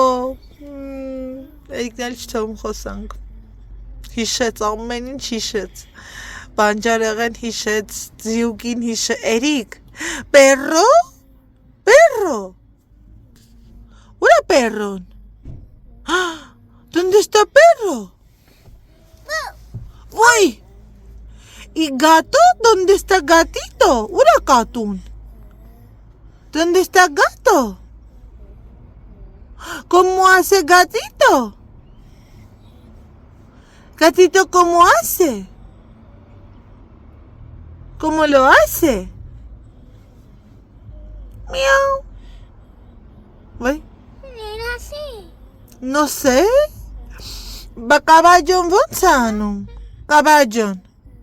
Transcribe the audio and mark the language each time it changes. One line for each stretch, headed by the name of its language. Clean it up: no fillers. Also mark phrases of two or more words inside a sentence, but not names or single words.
Armenian: Էրիկն էլ չթողում խոսանք։ Հիշեց, ամեն ինչ հիշեց։ Բանջարեղեն հիշեց, ձիուկին հիշեց, Էրիկ,
Spanish: perro, perro,
Armenian: ուր է պերրոն,
Spanish: ¿dónde está perro? Voy. ¿Y gato? ¿Dónde está gatito?
Armenian: Ուր ա կատուն.
Spanish: ¿Dónde está gato? ¿Cómo hace gatito? ¿Gatito cómo hace? ¿Cómo lo hace? Miau. ¿Voy? Era así. No sé. Ba caballo
Armenian: ոնց անում։
Spanish: Caballo.